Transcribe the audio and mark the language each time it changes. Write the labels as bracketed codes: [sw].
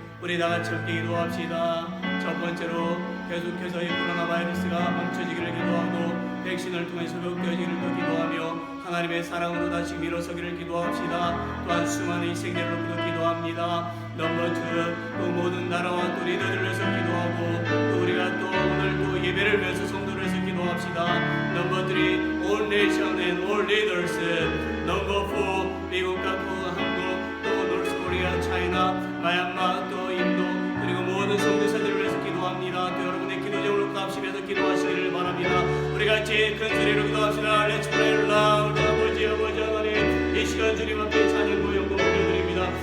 [ko] 우리 다 같이 함께 기도합시다. 첫 번째로 계속해서 이 코로나 바이러스가 멈춰지기를 기도하고 백신을 통해서 회복되어지기를 또 기도하며 하나님의 사랑으로 다시 일어서기를 기도합시다. 또한 수많은 희생자를 놓고도 기도합니다. 넘버 2, 또 모든 나라와 또 리더들을 위해서 기도하고 또 우리가 또 오늘 또 예배를 위해서 성도를 위해서 기도합시다. [en] 넘버 3, all nation and all leaders. [ko] 넘버 4, 미국과 또 한국, 또 노스코리아, 차이나, 마얀마, 또 인도, 그리고 모든 성도사들을 위해서 기도합니다. 또 여러분의 기도적으로 합심해서 기도하시기를 바랍니다. 우리 같이 큰 소리로 기도합시다. [en] Let's pray loud. [ko] 아버지 하나님, 이 시간 주님 앞에 찬양과 영광을 드립니다.